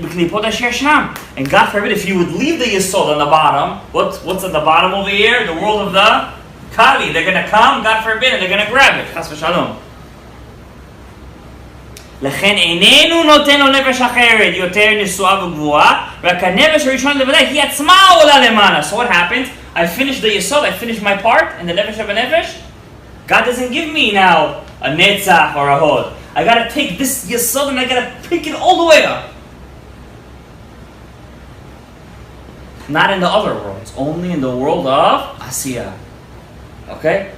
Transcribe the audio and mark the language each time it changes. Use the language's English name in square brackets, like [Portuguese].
[English] And God forbid, if you would leave the Yesod on the bottom, what's on the bottom over here? The world of the Kali. They're going to come, God forbid, and they're going to grab it. Chas v'shalom. [Hebrew] לכן איננו נותן לו נפש אחרת יותר נשואה וגבוהה, רק הנפש הראשון לבדי היא עצמה עולה למעלה. [English] So what happens? I finish the Yesod, I finish my part, and the Nefesh of a Nefesh, God doesn't give me now a Netzach or a Hod. I gotta take this Yesod and I gotta pick it all the way up. Not in the other worlds, only in the world of Asiyah. Okay?